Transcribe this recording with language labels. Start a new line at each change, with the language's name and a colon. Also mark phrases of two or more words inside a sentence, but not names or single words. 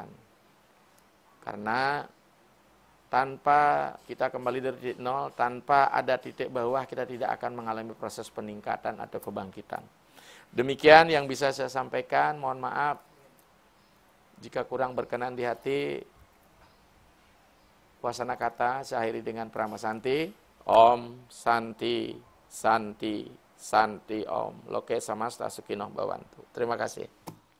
Indonesian: Karena tanpa kita kembali dari titik nol, tanpa ada titik bawah, kita tidak akan mengalami proses peningkatan atau kebangkitan. Demikian yang bisa saya sampaikan, mohon maaf jika kurang berkenan di hati. Wasana kata saya akhiri dengan Prama Santi.
Sanskrit: ॐ शान्ति शान्ति शान्ति ॐ. लोके समस्त सुखिनो भवन्तु.
Indonesian: Terima kasih.